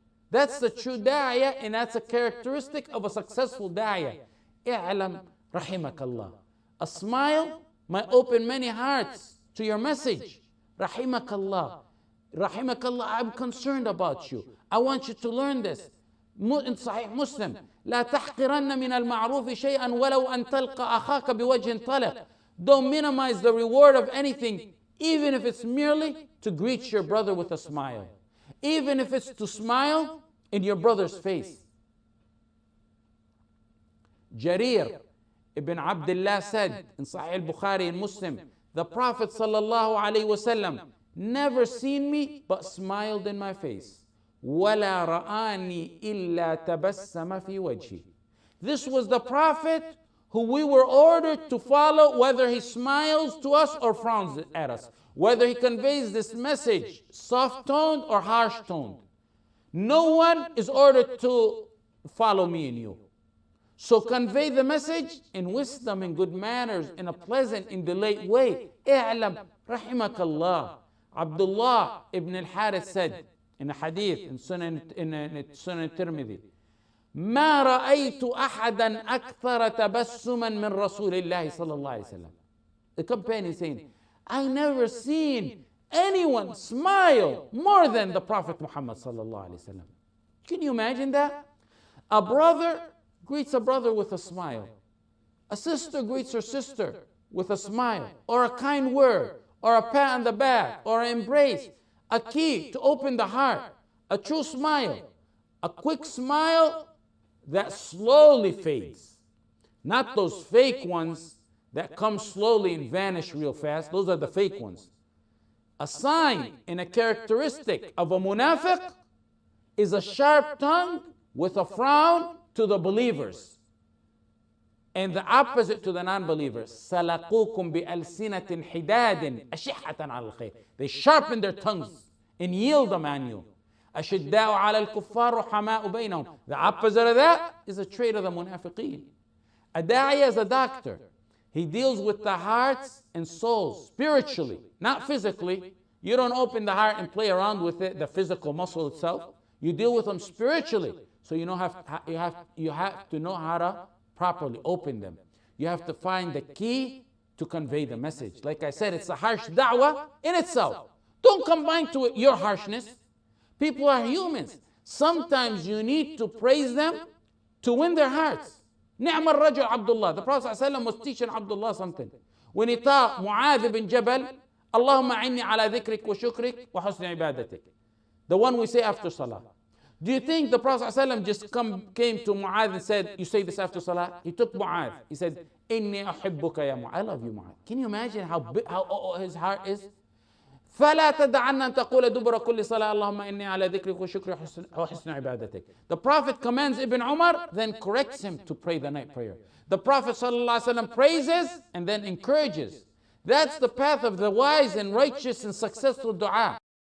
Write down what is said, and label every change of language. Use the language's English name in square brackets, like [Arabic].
[English] That's the true da'iyah, and that's a characteristic of a successful da'iyah. I'lam Rahimak Allah. A smile might open many hearts to your message. Rahimak Allah. Rahimak Allah, I'm concerned about you. I want you to learn this. In Sahih Muslim, [Arabic] لا تحقرن من المعروف شيئا ولو أن تلقى أخاك بوجه طلق. [English] Don't minimize the reward of anything, even if it's merely to greet your brother with a smile. Even if it's to smile in your brother's face. Jarir ibn Abdullah said in Sahih al-Bukhari and Muslim, the Prophet sallallahu alaihi wasallam never seen me but smiled in my face. [Arabic] وَلَا رَآنِي إِلَّا تَبَسَّمَ فِي وَجْهِ. [English] This was the Prophet who we were ordered to follow, whether he smiles to us or frowns at us, whether he conveys this message soft-toned or harsh-toned. No one is ordered to follow me and you. So convey the message in wisdom and good manners, in a pleasant and delayed way. I'lam Rahimak Allah. Abdullah ibn al-Harith said in a hadith in Sunan Tirmidhi, [Arabic] ما رأيت أحدا أكثر تبسما من رسول الله صلى الله عليه وسلم. [English] The companion saying, I never seen anyone smile more than the Prophet Muhammad sallallahu alaihi wasallam. Can you imagine that? A brother greets a brother with a smile. A sister greets her sister with a smile, or a kind word, or a pat on the back, or an embrace. A key to open the heart. A true smile. A quick smile that slowly fades. Not those fake ones that come slowly and vanish real fast. Those are the fake ones. A sign and a characteristic of a munafiq is a sharp tongue with a frown to the believers, and the opposite to the non-believers. [Arabic] سَلَقُوكُمْ بِأَلْسِنَةٍ حِدَادٍ أَشِحَّةً عَلَى الْخَيْرِ. [English] They sharpen their tongues and yield them on you. [Arabic] أشداء على الكفار رحماء بينهم. [English] The opposite of that is a trait of the munafiqeen. A da'i is a doctor. He deals with the hearts and souls spiritually, not physically. You don't open the heart and play around with it, the physical muscle itself. You deal with them spiritually. So you have to know how to properly open them. You have to find the key to convey the message. Like I said, it's a harsh da'wah in itself. Don't combine to it your harshness. People are humans. Sometimes you need to praise them to win their hearts. [Arabic] نعم الرجل عبد الله. [English] The Prophet ﷺ was teaching Abdullah something. When he taught Mu'adh bin Jabal, [Arabic] اللهم أعني على ذكرك وشكرك وحسن عبادتك. [English] The one we say after Salah. Do you think the Prophet ﷺ just came to Mu'adh and said, you say this after Salah? He took Mu'adh. He said, [Arabic] إني أحبك يا [English] Mu'adh. I love you, Mu'adh. Can you imagine how his heart is? [Arabic] فلا تدعن أن تقول دبر كل صلاة اللهم إني على ذكرك وشكرك وحسن عبادتك. [English] The Prophet commands Ibn Umar, then corrects him to pray the night prayer. The Prophet ﷺ praises and then encourages. That's the path of the wise and righteous and successful dua.